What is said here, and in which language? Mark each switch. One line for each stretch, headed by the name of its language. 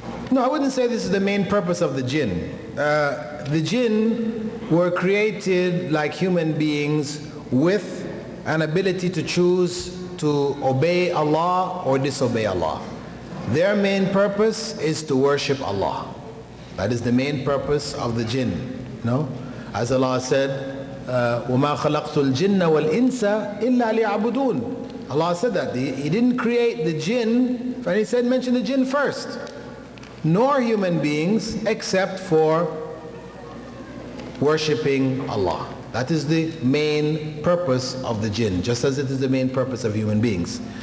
English: No, I wouldn't say this is the main purpose of the jinn. The jinn were created like human beings with an ability to choose to obey Allah or disobey Allah. Their main purpose is to worship Allah. That is the main purpose of the jinn. As Allah said,
Arabic: وَمَا خَلَقْتُ الْجِنَّ وَالْإِنسَ إِلَّا لِيَعْبُدُونَ.
English: Allah said that. He didn't create the jinn, and He said mention the jinn first. Nor human beings except for worshipping Allah. That is the main purpose of the jinn, just as it is the main purpose of human beings.